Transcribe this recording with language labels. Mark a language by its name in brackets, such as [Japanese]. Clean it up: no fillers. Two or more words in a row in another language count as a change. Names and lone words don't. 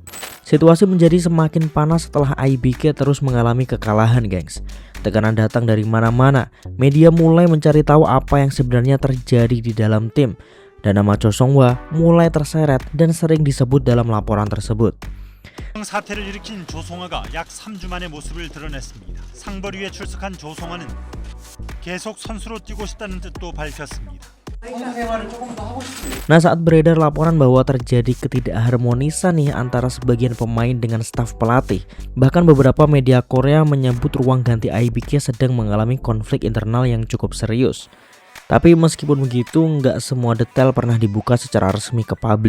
[Indonesian] Situasi menjadi semakin panas setelah IBK terus mengalami kekalahan, gengs. Tekanan datang dari mana-mana. Media mulai mencari tahu apa yang sebenarnya terjadi di dalam tim. Dan nama Cho Sung-hwa mulai terseret dan sering disebut dalam laporan tersebut. [Korean] 사태를 일으킨 조송화가 약 3주 만에 모습을 드러냈습니다. 상벌위에 출석한 조송화는 계속 선수로 뛰고 싶다는 뜻도 밝혔습니다. [Indonesian] Nah, saat beredar laporan bahwa terjadi ketidakharmonisan nih antara sebagian pemain dengan staf pelatih, bahkan beberapa media Korea menyebut ruang ganti IBK sedang mengalami konflik internal yang cukup serius. Tapi meskipun begitu, nggak semua detail pernah dibuka secara resmi ke publik.